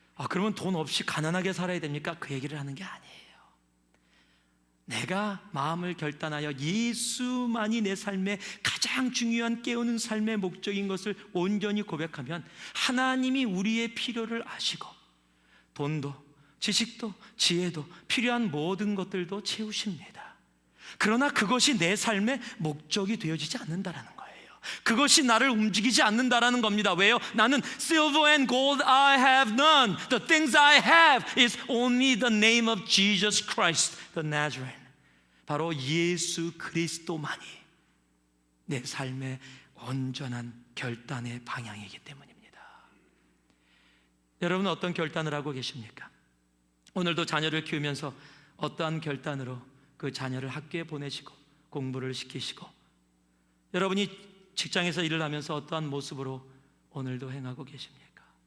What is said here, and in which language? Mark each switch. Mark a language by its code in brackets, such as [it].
[ko] 그러면 돈 없이 가난하게 살아야 됩니까? 그 얘기를 하는 게 아니에요. 내가 마음을 결단하여 예수만이 내 삶의 가장 중요한 깨우는 삶의 목적인 것을 온전히 고백하면 하나님이 우리의 필요를 아시고 돈도 지식도 지혜도 필요한 모든 것들도 채우십니다. 그러나 그것이 내 삶의 목적이 되어지지 않는다라는 거예요. 그것이 나를 움직이지 않는다라는 겁니다. 왜요? 나는 [en] silver and gold I have none. The things I have is only the name of Jesus Christ, the Nazarene. [ko] 바로 예수 그리스도만이 내 삶의 온전한 결단의 방향이기 때문입니다. 여러분은 어떤 결단을 하고 계십니까? 오늘도 자녀를 키우면서 어떠한 결단으로 그 자녀를 학교에 보내시고 공부를 시키시고, 여러분이 직장에서 일을 하면서 어떠한 모습으로 오늘도 행하고 계십니까?